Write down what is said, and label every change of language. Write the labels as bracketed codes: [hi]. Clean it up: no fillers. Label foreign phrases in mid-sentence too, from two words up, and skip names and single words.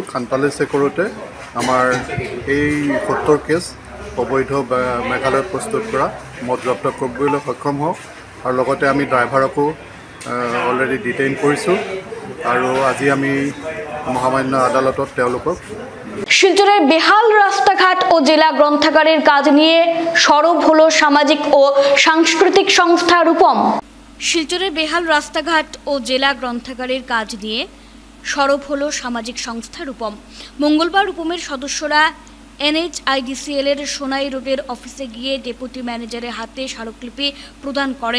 [as] খানতালাচি কৰোঁতে আমাৰ এই 70 কেছ অবৈধ মেঘালয়ত প্ৰস্তুত কৰা মদ জব্দ কৰিবলৈ সক্ষম হওঁ। আৰু লগতে আমি ড্ৰাইভাৰকো [en] already detain [as] কৰিছোঁ আৰু আজি আমি মহামান্য আদালতত তেওঁলোকক। [bn] শিলচরের বেহাল রাস্তাঘাট ও জেলা গ্রন্থাগারের কাজ নিয়ে সরব হলো সামাজিক ও সাংস্কৃতিক সংস্থা রূপম। শিলচরের বেহাল রাস্তাঘাট ও জেলা গ্রন্থাগারের কাজ নিয়ে সরব হলো সামাজিক সংস্থা রূপম। মঙ্গলবার রূপমের সদস্যরা NHIDCL এর সোনাই রোডের অফিসে গিয়ে [en] deputy manager's [bn] হাতে স্মারকলিপি প্রদান করেন।